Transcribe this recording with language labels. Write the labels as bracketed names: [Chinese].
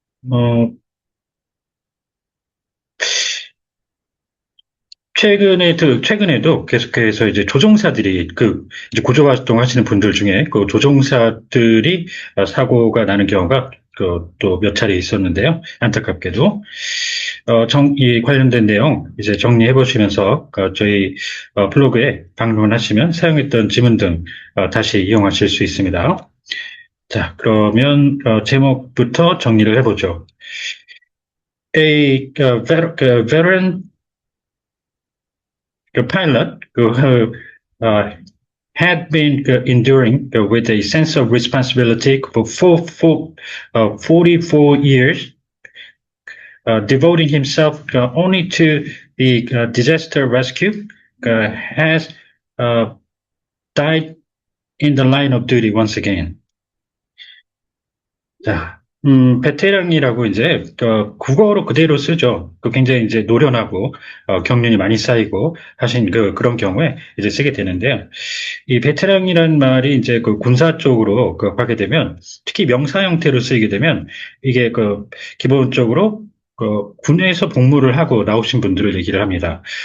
[Korean] 어, 최근에도 계속해서 이제 조종사들이 이제 구조 활동하시는 분들 중에 그 조종사들이 사고가 나는 경우가 또 몇 차례 있었는데요. 안타깝게도. 이 관련된 내용 이제 정리해 보시면서 저희 블로그에 방문하시면 사용했던 지문 등 다시 이용하실 수 있습니다. 자, 그러면 제목부터 정리를 해보죠. [English] Veteran pilot who had been enduring with a sense of responsibility for 44 years, devoting himself only to the disaster rescue, has died in the line of duty once again. [Korean] 자, 베테랑이라고 이제 국어로 그대로 쓰죠. 굉장히 이제 노련하고 경륜이 많이 쌓이고 하신 그런 경우에 이제 쓰게 되는데요. 이 베테랑이라는 말이 이제 그 군사 쪽으로 하게 되면 특히 명사 형태로 쓰이게 되면 이게 기본적으로 군에서 복무를 하고 나오신 분들을 얘기를 합니다.